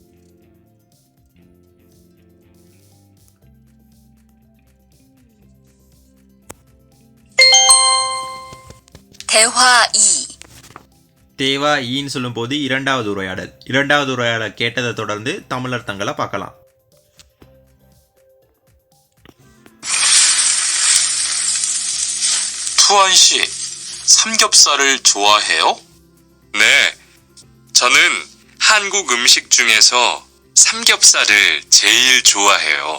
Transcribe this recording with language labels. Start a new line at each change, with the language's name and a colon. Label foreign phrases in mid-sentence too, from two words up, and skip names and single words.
Korean: 대화 2.
Tamil: தேவா ஈன்னு சொல்லும் போது இரண்டாவது உரையாடல். இரண்டாவது உரையாடல் கேட்டதை தொடர்ந்து தமிழர்த்தங்களை பார்க்கலாம்.
Korean: 투안 씨, 삼겹살을 좋아해요? 네, 저는 한국 음식 중에서 삼겹살을 제일 좋아해요.